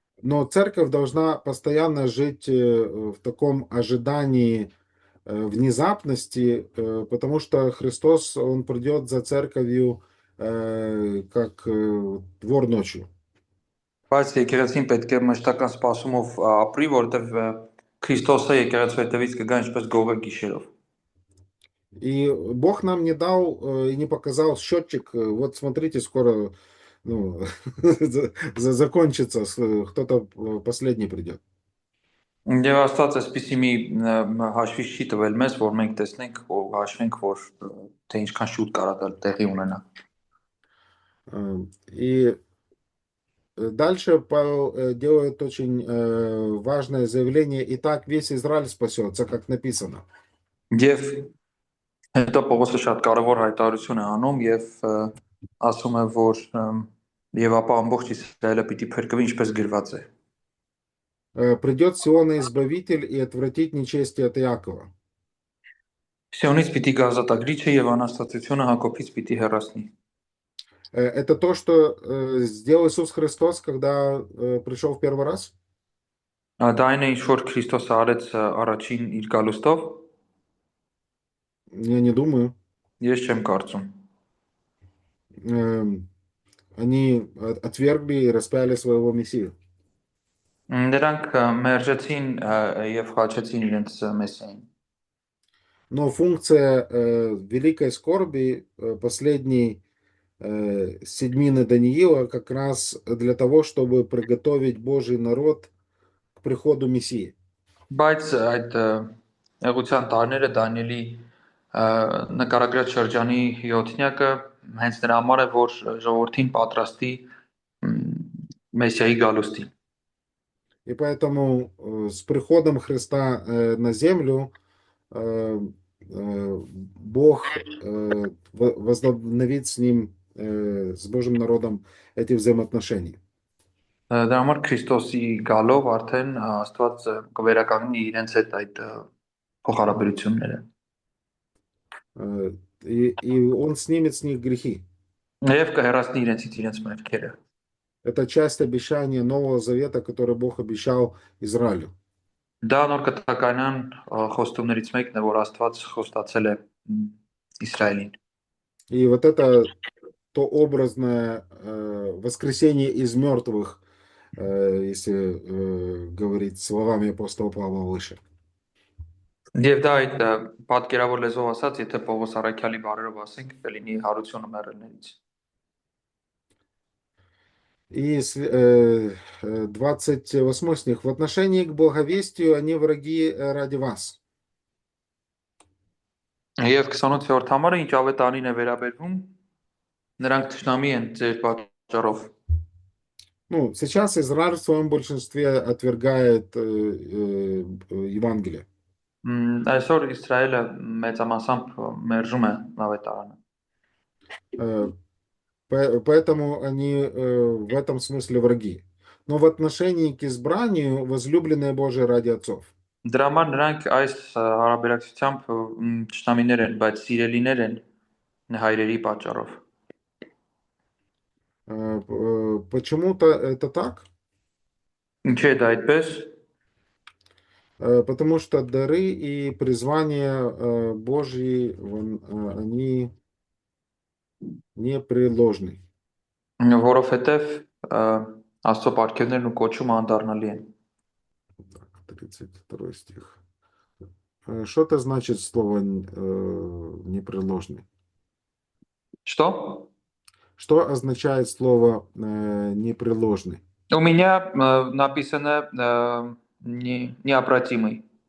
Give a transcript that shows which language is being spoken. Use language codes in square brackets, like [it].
[ru] Но церковь должна постоянно жить в таком ожидании внезапности, потому что Христос, Он придет за церковью как вор ночью. [hy] Բայց եկեղեցին պետք է մշտական սպասումով ապրի, որովհետեւ Քրիստոսը եկեղեցու հետևից կգա ինչպես գողը гիշերով։ [ru] И Бог нам не дал и не показал счетчик. Вот смотрите, скоро ну, закончится, кто-то последний придет. [hy] Եվ Աստված այսպիսի մի հաշվիչ չի տվել մեզ, որ մենք տեսնենք ու հաշվենք, որ թե ինչքան շուտ կարա դա տեղի ունենա։ [ru] И дальше Павел делает очень важное заявление. Итак, весь Израиль спасется, как написано. [hy] Եվ հետո Պողոսը շատ կարևոր հայտարարություն է անում եւ ասում է, որ եւ ապա ամբողջ Իսրայելը պիտի փրկվի, ինչպես գրված է։ [ru] Придет Сиона Избавитель и отвратит нечестие от Иакова. [hy] Սիոնից պիտի գա ազատագրիչը եւ անաստվածությունը Հակոբից պիտի հեռացնի։ [ru] Это то, что сделал Иисус Христос, когда пришел в первый раз? [hy] Դա այն է, ինչ որ Քրիստոսը արեց առաջին իր գալուստով։ [ru] Я не думаю. [hy] Ես չեմ կարծում։ [ru] Они отвергли и распяли своего Мессию. [hy] Նրանք մերժեցին եւ խաչեցին իրենց մեսիային։ [ru] Но функция великой скорби, последней седьмины Даниила, как раз для того, чтобы приготовить Божий народ к приходу Мессии. [hy] Բայց այդ եղության տարիները Դանիելի նկարագրած շրջանի 7-նյակը հենց նրա համար է, որ ժողովրդին պատրաստի Մեսիայի գալուստին։ [ru] И поэтому с приходом Христа на землю Бог возобновит с ним, с Божьим народом, эти взаимоотношения. [hy] Դրա համար Քրիստոսի գալով արդեն Աստված կվերականգնի իրենց հետ այդ փոխհարաբերությունները։ [ru] И Он снимет с них грехи. [hy] Եվ կհեռացնի իրենցից իրենց մեղքերը։ [ru] Это часть обещания Нового Завета, который Бог обещал Израилю. [hy] Դա նոր կտականյան խոստումներից մեկն է, որ Աստված խոստացել է Իսրայելին։ [ru] И вот это то образное воскресение из мертвых, если говорить словами апостола Павла выше. [hy] Եվ դա այդ պատկերավոր լեզվով ասած, եթե Պողոս Առաքյալի բառերով ասենք, կլինի հարությունը մեռելներից։ [ru] И 28 стих. В отношении к благовестию они враги ради вас. [hy] Եվ 28-րդ համարը ինչ ավետարին է վերաբերվում, նրանք թշնամի են ձեր պատճառով։ [ru] Ну, сейчас Израиль в своем большинстве отвергает Евангелие. [hy] Այսօր Իսրայելը մեծամասամբ մերժում է ավետարանը։ [ru] Э, Поэтому они в этом смысле враги. Но в отношении к избранию возлюбленные Божии ради отцов. [hy] Դրա համար նրանք այս հարաբերակցությամբ թշնամիներ են, բայց սիրելիներ են հայրերի պատճառով։ [ru] Почему-то это так? [hy] Ինչ է դա այդպես։ [ru] Потому что дары и призвания Божьи, они непреложны. [hy] Որովհետև Աստծո պարգևներն ու կոչումը անդառնալի են։ [ru] Так, 32 стих. Что это значит слово непреложный? Что? Что означает слово непреложный? У меня написано необратимый.